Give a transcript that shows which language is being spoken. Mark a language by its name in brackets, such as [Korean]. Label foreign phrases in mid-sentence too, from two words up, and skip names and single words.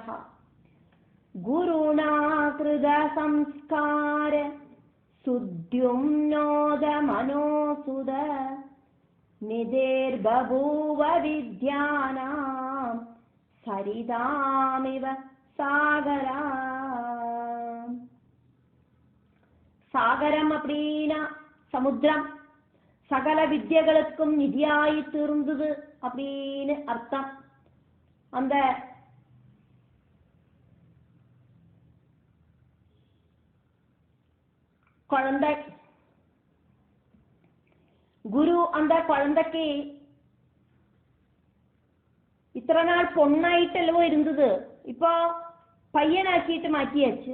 [Sanskrit] ഗുരുണാ കൃത സംസ്കാര സുദ്യുമ്നോദ മനോസുത നിധിർബഭൂവ വിദ്യാനാം സരിതാമിവ സാഗര. [Tamil] சாகரம் அப்படின்னா சமுத்திரம், சகல வித்யகளுக்கும் நிதியாய் தீர்ந்தது அப்படின்னு அர்த்தம். அந்த குழந்தை குரு அந்த குழந்தைக்கு இத்தனை நாள் பொண்ணாயிட்டல்லவோ இருந்தது, இப்போ பையனாக்கிட்டு மாற்றியாச்சு.